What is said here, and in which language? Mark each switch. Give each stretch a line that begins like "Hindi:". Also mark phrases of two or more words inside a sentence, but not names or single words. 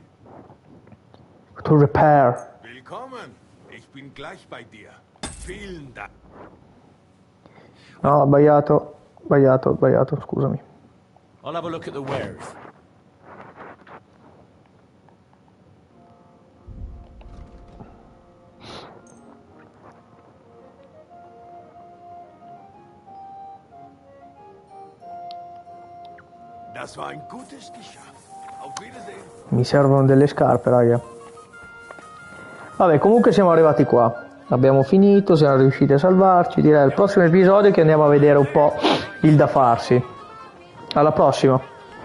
English: To repair.
German: Willkommen. Ich bin gleich bei dir. Vielen Dank.
Italian: No, ho sbagliato, scusami.
English: I'll have a look at the wares.
German: Das war ein gutes Geschäft. Auf Wiedersehen.
Italian: Mi servono delle scarpe, raga. Vabbè, comunque siamo arrivati qua. Abbiamo finito, siamo riusciti a salvarci. Direi al prossimo episodio che andiamo a vedere un po' il da farsi. Alla prossima.